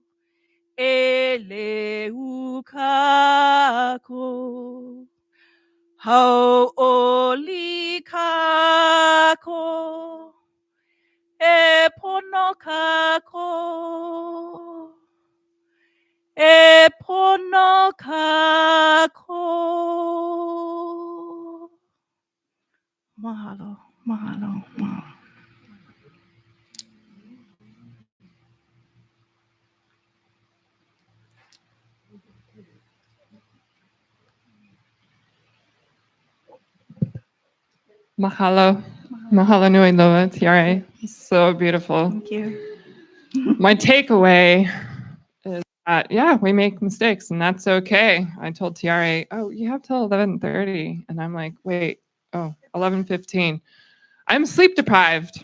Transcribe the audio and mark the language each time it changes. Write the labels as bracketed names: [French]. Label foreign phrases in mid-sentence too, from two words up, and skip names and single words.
[Hawaiian] Eleu kako, hau'oli kako, e pono kako, e pono kako. Mahalo, mahalo, mahalo. Mahalo. Mahalo nui loa, [English] Tiare. So beautiful. Thank you. My takeaway is that, yeah, we make mistakes and that's okay. I told Tiare, oh, you have till 11:30. And I'm like, wait, oh, 11:15. I'm sleep deprived.